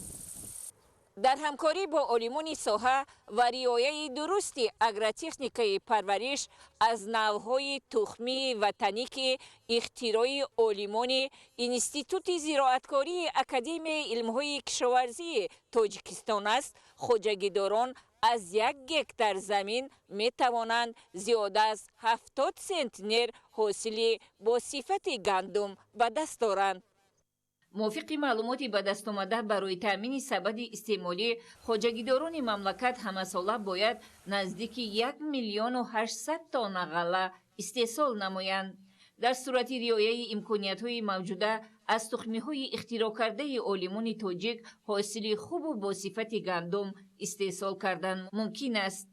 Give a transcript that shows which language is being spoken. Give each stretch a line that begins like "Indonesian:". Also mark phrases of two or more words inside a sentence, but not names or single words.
Tajik: дар ҳамкорӣ бо олимони соҳа ва риояи дурусти агротехникаи парвариш аз навъҳои тухмии ватанӣ, ки ихтирои олимони институти зироаткории академияи илмҳои кишоварзии тоҷикистон аст, хоҷагидорон аз 1 гектар замин метавонанд зиёда аз 70 центнер ҳосили босифати гандум ба даст оранд. موافق معلوماتی به دست آمده برای تامین سبد استعمالی خوجگیداران مملکت همساله باید نزدیک 1,800,000 تن غله استحصال نمایند. در صورت رعایت امکانیت‌های موجوده از تخمی‌های اختراع کرده عالمان تاجیک حاصل خوب و با صفت گندم استحصال کردن ممکن است.